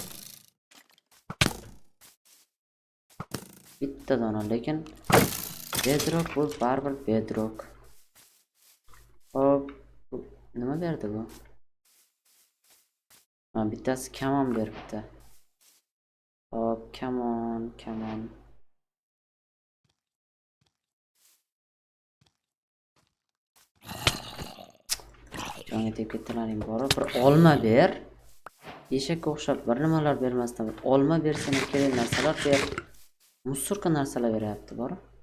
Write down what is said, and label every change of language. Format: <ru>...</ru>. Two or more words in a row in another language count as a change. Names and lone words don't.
<uz>Bitta dona, lekin bedrock bu baribir bedrock. Hop, nima berdi bu? Ha, bittasi kam ham beribdi. Hop,</uz> <en>come on, come on.</en> <uz>Jonga tegib ketdilaring borib, bir olma ber. Eshakka o'xshab bir nimalar bermasdan bir olma bersang kerak narsalar ber. Musurka narsalar beryapti borib.</uz>